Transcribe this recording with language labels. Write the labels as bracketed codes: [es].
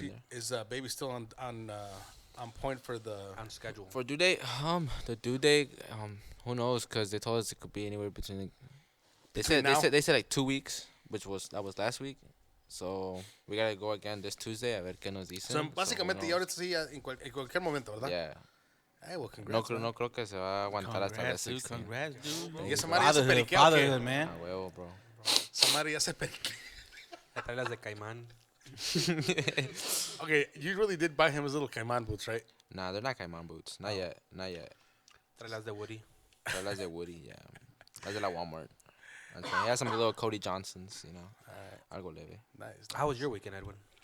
[en] Is baby still on point for the? On schedule. For due date, the due date, who knows? Because they told us it could be anywhere between. They said like 2 weeks, that was last week. So we gotta go again this Tuesday. [es] A ver qué nos dicen. So básicamente ya ahorita sí en cualquier momento, ¿verdad? [en] Yeah. Hey, well, congrats. [es] No creo que se va a aguantar hasta la [en] Congrats, dude. [es] 16. [en] Congrats, dude. [es] Y esa madre ya se periquea, ¿o qué? [en] Fatherhood, man. [es] Ah, huevo, bro. Esa madre ya se periquea. Ya trae las de Caimán. [en] Okay, you really did buy him his little Cayman boots, right? Nah, they're not Cayman boots. Not yet. [es] Trae las de Woody. [en] They're [es] las de Woody, yeah. Las de la Walmart. [en] He has some little Cody Johnsons, you know. [es] Algo leve. [en] Nice. How was your weekend, Edwin?